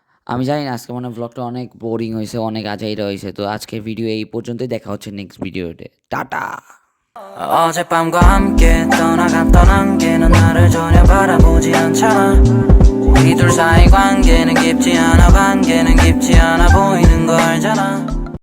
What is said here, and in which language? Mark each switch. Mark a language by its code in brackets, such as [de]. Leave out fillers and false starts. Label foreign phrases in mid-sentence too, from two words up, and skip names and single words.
[bn] আমি জানি না আজকে মনে হয় ব্লগটা অনেক বোরিং হয়েছে, অনেক আজাইরা হয়েছে। তো আজকের ভিডিও এই পর্যন্তই, দেখা হচ্ছে নেক্সট ভিডিওতে। টাটা। [ko] 어젯밤과 함께 떠나갔던 안개는 나를 전혀 바라보지 않잖아. 우리 둘 사이 관계는 깊지 않아, 관계는 깊지 않아 보이는 거 알잖아.